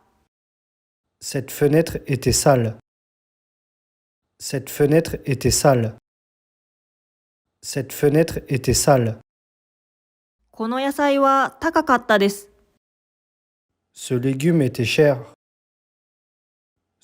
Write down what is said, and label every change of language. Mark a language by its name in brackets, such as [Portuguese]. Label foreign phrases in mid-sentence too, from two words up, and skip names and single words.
[French] Cette fenêtre était sale. Cette fenêtre était sale. Cette fenêtre était sale. [Japanese] この野菜は高かったです。 [French] Ce légume était cher.